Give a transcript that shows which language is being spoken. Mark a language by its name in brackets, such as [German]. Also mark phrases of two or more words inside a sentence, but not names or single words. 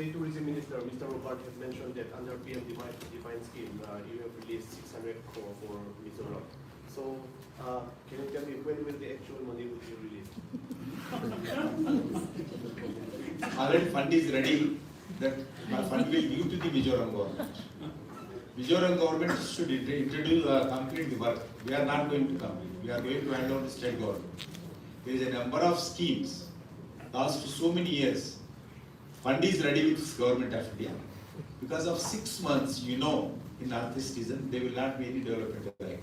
[English] State Tourism Minister, Mr. Robert, has mentioned that under PM Define scheme, you have released 600 crore for Mizoram. So, can you tell me when will the actual money will be released? Already fund is ready, that fund will give to the Mizoram government. Mizoram government should introduce, complete the work. We are not going to complete. We are going to hand over to state government. There is a number of schemes, last so many years. Fund is ready with government of India. Because of 6 months, you know, in Northeast region, there will not be any development act.